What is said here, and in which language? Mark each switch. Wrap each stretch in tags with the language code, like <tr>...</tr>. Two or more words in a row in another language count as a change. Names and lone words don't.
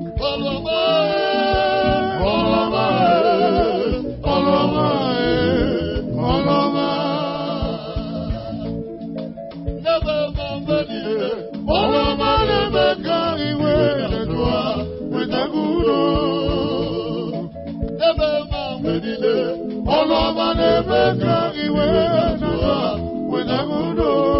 <yo>Ọlọ́mọ ẹ̀, ọlọ́mọ ẹ̀, ọlọ́mọ ẹ̀, ọlọ́mọ ẹ̀.</yo> <ig>N'ebe ma mbe niile, ọlọ́mọ na-eme ka iwe na-edu ha weta udo. N'ebe ma mbe niile, ọlọ́mọ na-eme ka iwe na-edu ha weta udo.</ig>